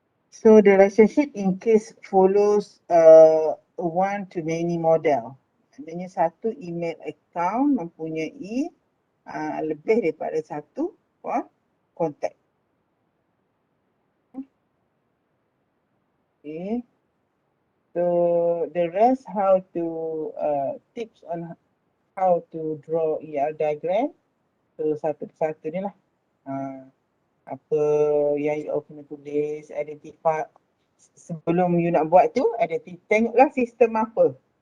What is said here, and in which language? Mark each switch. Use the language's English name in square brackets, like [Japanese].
[English] So the relationship in case follows one to many model. [Malay] Adanya satu email account mempunyai lebih daripada satu contact. Okay. [English] So the rest how to tips on how to draw diagram. [Malay] So satu persatu ni lah. Apa yang you kena tulis, identify sebelum you nak buat tu, tengoklah sistem apa.